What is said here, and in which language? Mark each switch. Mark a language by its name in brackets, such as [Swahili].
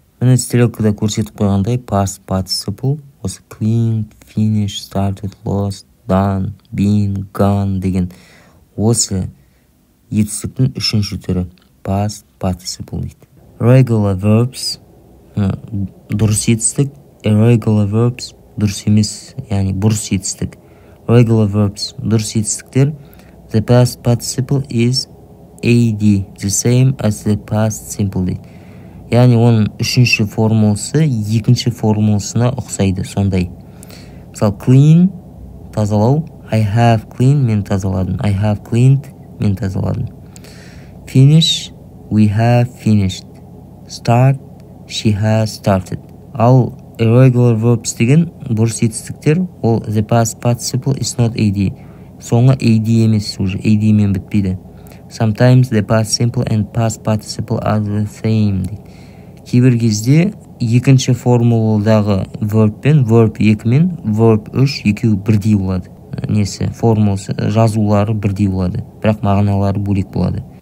[Kazakh] Міне стрелкада көрсетіп қойғандай past participle, осы cleaned, finished, started, lost, done, been, gone деген осы етістіктің үшінші түрі past participle дейді. Regular verbs дұрыс етістік, irregular verbs дұрыс емес, яғни бұрыс етістік. Regular verbs дұрыс етістіктер. [English] The past participle is AD, the same as the past simple [Kazakh] дейді. Яғни оның үшінші формуласы екінші формуласына ұқсайды, сондай. Мысалы, clean, тазалау. [English] I have cleaned, [Kazakh] мен тазаладым. [English] I have cleaned, мен тазаладым. Finish, we have finished. Start, she has started. [Kazakh] Ал irregular verbs деген бұрыс етістіктер, [English] ол the past participle is not AD. [Kazakh] Соңы AD емес, уже AD мен бітпейді. [English] Sometimes the past simple and past participle are the same. [Kazakh] кейбір кезде екінші формуладағы verb пен verb 2 мен verb 3 екеуі бірдей болады. Несі, формуласы, жазулары бірдей болады, бірақ мағыналары бөлек болады.